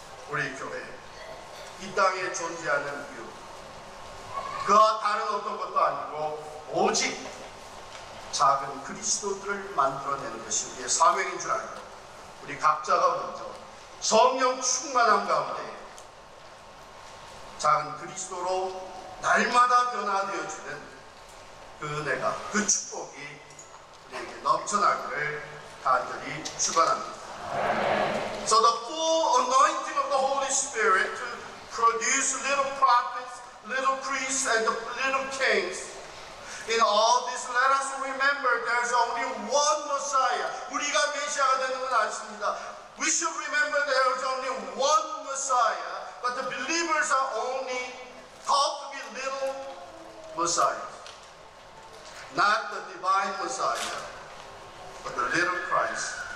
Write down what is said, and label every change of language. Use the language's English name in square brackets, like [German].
[Korean] 우리 교회, 이 땅에 존재하는 이유, 그와 다른 어떤 것도 아니고 오직 작은 그리스도들을 만들어내는 것이 우리의 사명인 줄 알고, 우리 각자가 먼저 성령 충만함 가운데 작은 그리스도로 날마다 변화되어지는 그 은혜가, 그 축복이 우리에게 넘쳐나기를 간절히 축원합니다. [English] So the full anointing of the Holy Spirit to produce little prophets, little priests, and the little kings. In all this, let us remember there's only one Messiah. [Korean] 우리가 메시아가 되는 건 아닙니다. [English] We should remember there's only one Messiah, but the believers are only called to be little Messiahs. Not the divine Messiah, but the little Christ.